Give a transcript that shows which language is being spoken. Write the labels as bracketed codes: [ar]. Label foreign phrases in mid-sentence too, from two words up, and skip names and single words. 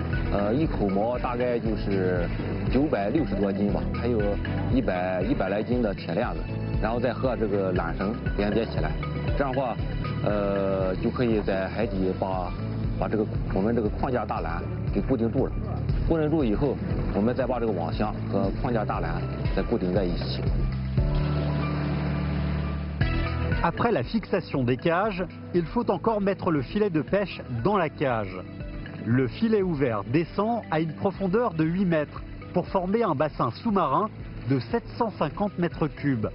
[zh] 一口锚大概就是960多斤吧，还有100来斤的铁链子，然后再和这个缆绳连接起来，这样的话，就可以在海底把这个我们这个框架大缆给固定住了，固定住以后，我们再把这个网箱和框架大缆再固定在一起。 [fr] Après la fixation des cages, il faut encore mettre le filet de pêche dans la cage. Le filet ouvert descend à une profondeur de 8 mètres pour former un bassin sous-marin de 750 mètres cubes.